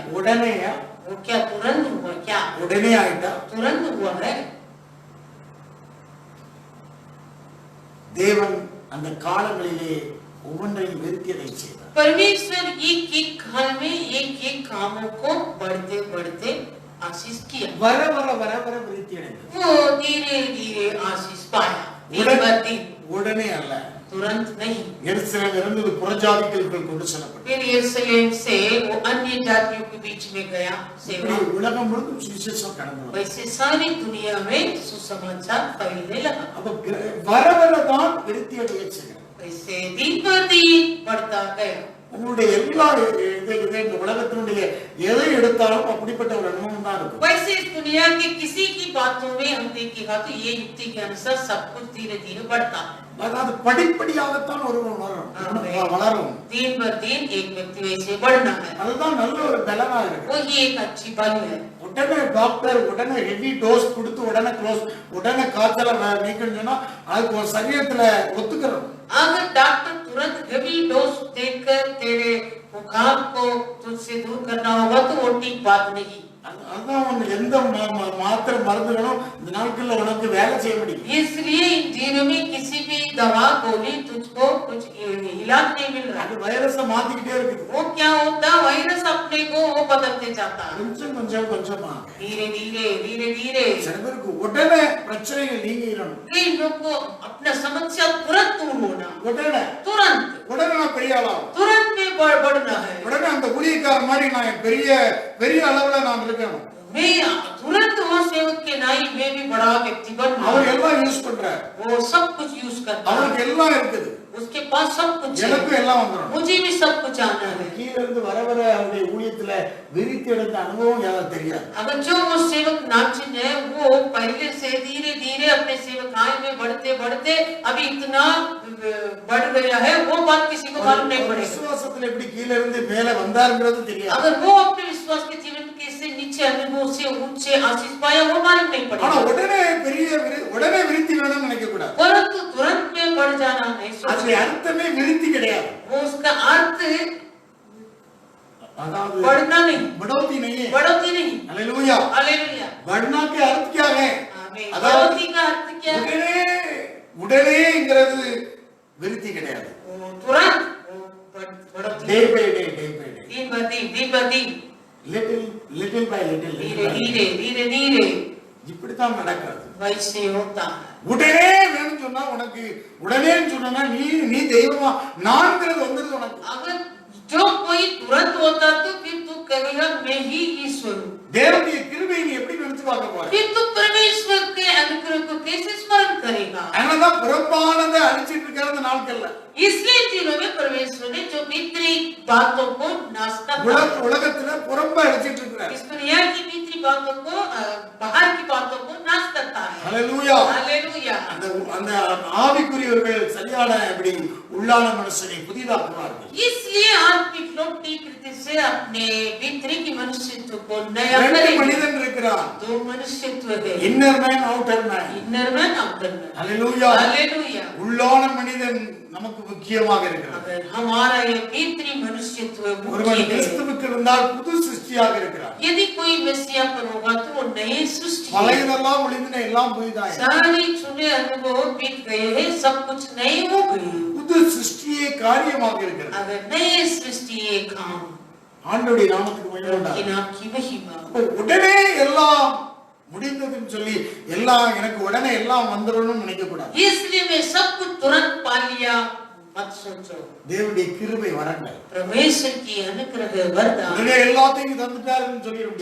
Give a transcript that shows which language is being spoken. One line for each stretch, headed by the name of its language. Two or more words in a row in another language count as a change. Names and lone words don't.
Tamil: உடனே
Hindi: वो क्या तुरंत हुआ? क्या
Tamil: உடனே ஆயிட்டா?
Hindi: तुरंत हुआ है?
Tamil: தேவன் அந்த காலங்களிலே ஒவ்வொன்றையும் விருத்தியதை செய்தார்.
Hindi: परमेश्वर एक एक काल में एक एक कामों को बढ़ते बढ़ते आशीष किया.
Tamil: வர வர வர वர விருத்தி அடைந்தது.
Hindi: वो धीरे धीरे आशीष पाया.
Tamil: உடனே அல்ல,
Hindi: तुरंत नहीं.
Tamil: எருசலேம் இருந்து புறஜாதிகளுக்குள் கொண்டு செல்லப்பட்டது.
Hindi: फिर यरूशलेम से वो अन्य जातियों के बीच में गया सेवा.
Tamil: உலகம் முழுவதும் சுவிசேஷம் கடந்தது.
Hindi: वैसे सारी दुनिया में सुसमाचार फैलने लगा.
Tamil: அப்ப வர வர தான் விருத்தி அடைய செய்கிறது.
Hindi: वैसे दिन पर दिन बढ़ता गया.
Tamil: உங்களுடைய எல்லா இந்த உலகத்தினுடைய எதை எடுத்தாலும் அப்படிப்பட்ட ஒரு அனுபவம் தான் இருக்கும்.
Hindi: वैसे इस दुनिया की किसी की बातों में हम देखेगा तो ये युक्ति के अनुसार सब कुछ धीरे धीरे बढ़ता है.
Tamil: அதாவது படிப்படியாகத்தான் ஒருவன் வளரும்.
Hindi: दिन ब दिन एक व्यक्ति वैसे बढ़ना है.
Tamil: அதுதான் நல்ல ஒரு பலனா இருக்கு.
Hindi: वही एक अच्छी बल है.
Tamil: உடனே டாக்டர் உடனே
English: heavy dose
Tamil: கொடுத்து உடனே க்ளோஸ் உடனே காய்ச்சல நீக்கணும்னா அதுக்கு ஒரு சரீரத்துல ஒத்துக்கிறோம்.
Hindi: अगर डॉक्टर तुरंत
English: heavy dose
Hindi: देकर तेरे बुखार को तुझसे दूर करना होगा तो वो ठीक बात नहीं।
Tamil: அதான் ஒண்ணு, எந்த மாத்திரை மருந்துகளும் இந்த நாட்கள்ல உனக்கு வேலை செய்ய முடியும்.
Hindi: इसलिए इन दिनों में किसी भी दवा गोली तुझको कुछ इलाज नहीं मिल रहा।
Tamil: அது வைரஸை மாத்திக்கிட்டே இருக்குது.
Hindi: वो क्या होता, वायरस अपने को वो बदलते जाता है,
Tamil: கொஞ்சம் கொஞ்சம் கொஞ்சமா.
Hindi: धीरे धीरे धीरे धीरे।
Tamil: சில பேருக்கு உடனே பிரச்சனைகள் நீங்கிடணும்.
Hindi: कई लोग को अपना समस्या तुरंत दूर होना,
Tamil: உடனே
Hindi: तुरंत
Tamil: உடனே நான் பெரிய ஆளாகும்,
Hindi: तुरंत में बढ़ना है।
Tamil: உடனே அந்த ஊழியக்கார மாதிரி நான் பெரிய பெரிய அளவுல நான் இருக்கணும்.
Hindi: मैं तुरंत वो सेवक के नाई में भी बड़ा व्यक्ति बनना।
Tamil: அவர் எல்லாம் யூஸ் பண்றார்,
Hindi: वो सब कुछ यूज करता है,
Tamil: அவருக்கு எல்லாம் இருக்குது,
Hindi: उसके पास सब कुछ है,
Tamil: எனக்கு எல்லாம் வந்துடும்.
Hindi: मुझे भी सब कुछ आना है।
Tamil: கீழ இருந்து வர வர அவருடைய ஊழியத்துல விரித்து எடுத்த அனுபவம் யாரும் தெரியாது.
Hindi: अगर जो वो सेवक नाचिन है वो पहले से धीरे धीरे अपने सेवकाई में बढ़ते बढ़ते अभी इतना बढ़ गया है, वो बात किसी को मालूम नहीं पड़ेगा।
Tamil: விசுவாசத்துல எப்படி கீழ இருந்து மேல வந்தாருங்கிறது தெரியாது.
Hindi: अगर वो अपने विश्वास के जीवन कैसे नीचे अनुभव से ऊंचे आशीष पाया वो मालूम नहीं
Tamil: ஆனா
Hindi: पड़ेगा।
Tamil: உடனே விருத்தி வேணும்னு நினைக்க கூடாது.
Hindi: परंतु तुरंत में बढ़ जाना नहीं
Tamil: அது
Hindi: सोचना।
Tamil: அர்த்தமே விருத்தி கிடையாது.
Hindi: वो उसका अर्थ
Tamil: அதாவது
Hindi: बढ़ना नहीं, बढ़ोतरी नहीं है. बढ़ोतरी नहीं। हालेलुया. हालेलुया। बढ़ना के अर्थ क्या है? आमीन।
Tamil: அதாவது
Hindi: बढ़ोतरी का अर्थ क्या है?
Tamil: உடனேங்கிறது விருத்தி கிடையாது.
Hindi: वो तुरंत बढ़ोतरी,
English: day by day
Hindi: दिन ब दिन, दिन ब दिन,
English: little by little
Hindi: धीरे धीरे धीरे धीरे
Tamil: இப்படித்தான் நடக்கிறது.
Hindi: वैसे होता है।
Tamil: உடனே வேணும்னு சொன்னா உனக்கு உடனேன்னு சொன்னா நீ தெய்வமா நான்கிறது வந்துருது உனக்கு.
Hindi: अगर जो कोई तुरंत होता तो फिर तू कहेगा मैं ही ईश्वर हूँ।
Tamil: தேவனுடைய கிருபையை நீ எப்படி நினைச்சு பார்க்க போற?
Hindi: फिर तू परमेश्वर के अनुग्रह को कैसे स्मरण करेगा?
Tamil: அதனாலதான் புறம்பானதை அழிச்சிட்டு இருக்கிற இந்த நாட்கள்ல
Hindi: इसलिए दिनों में परमेश्वर ने जो भीतरी बातों को नाश करता है,
Tamil: உலகத்துல புறம்ப அழிச்சிட்டு இருக்கிறார்.
Hindi: इस दुनिया की भीतरी बातों को बाहर की बातों को नाश करता है।
Tamil: ஹalleluya.
Hindi: हालेलुया।
Tamil: அந்த ஆவிக்குரியவர்கள் சரியான இப்படி உள்ளான மனுஷனை புதிதாக்குவார்கள்.
Hindi: इसलिए आत्मिक लोग ठीक रीति से अपने भीतरी की मनुष्यत्व को नया
Tamil: ரெண்டு
Hindi: करेंगे।
Tamil: மனிதன் இருக்கிறார்,
Hindi: दो मनुष्यत्व है,
English: inner man outer man. inner man outer man.
Tamil: ஹalleluya.
Hindi: हालेलुया।
Tamil: உள்ளான மனிதன் நமக்கு முக்கியமாக இருக்கிறார்.
Hindi: अगर हमारा ये भीतरी मनुष्यत्व
Tamil: ஒருவன்
Hindi: मुख्य है,
Tamil: கிறிஸ்துவுக்கு இருந்தால் புது சிருஷ்டியாக இருக்கிறார்.
Hindi: यदि कोई मसीहा पर होगा तो वो नए सृष्टि है।
Tamil: பழையதெல்லாம் ஒளிந்தன எல்லாம் புதிதாய்.
Hindi: सारी चुने अनुभव बीत गए हैं, सब कुछ नए हो गए।
Tamil: புது சிருஷ்டியே காரியமாக இருக்கிறது.
Hindi: अगर नए सृष्टि ये काम
Tamil: ஆண்டவருடைய நாமத்துக்கு மகிமை
Hindi: कि
Tamil: உண்டாகட்டும்.
Hindi: नाम की महिमा।
Tamil: உடனே எல்லாம் முடிந்ததுன்னு சொல்லி எல்லாம் எனக்கு உடனே எல்லாம் வந்துடணும்னு நினைக்க கூடாது.
Hindi: इसलिए मैं सब कुछ तुरंत पा लिया मत सोचो।
Tamil: தேவனுடைய கிருபை வரங்கள்
Hindi: परमेश्वर की अनुग्रह वरदान
Tamil: உடனே எல்லாத்தையும் தந்துட்டாருன்னு சொல்லிடுங்க.